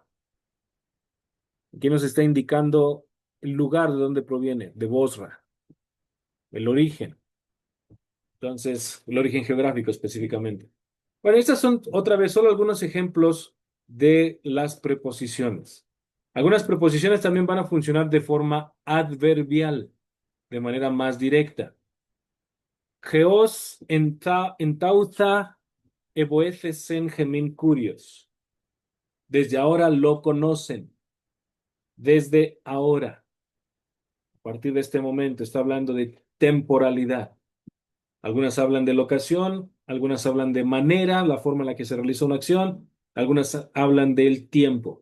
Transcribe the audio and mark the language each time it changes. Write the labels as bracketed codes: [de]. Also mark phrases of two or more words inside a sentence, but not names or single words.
[es] Aquí nos está indicando el lugar de donde proviene, de Bosra, el origen. Entonces, el origen geográfico específicamente. Bueno, estas son otra vez solo algunos ejemplos de las preposiciones. Algunas preposiciones también van a funcionar de forma adverbial, de manera más directa. [el] ἕως ἐνταῦθα ἐβοήθησεν ἡμῖν κύριος. [es] Desde ahora lo conocen. Desde ahora. A partir de este momento está hablando de temporalidad. Algunas hablan de locación, algunas hablan de manera, la forma en la que se realiza una acción, algunas hablan del tiempo.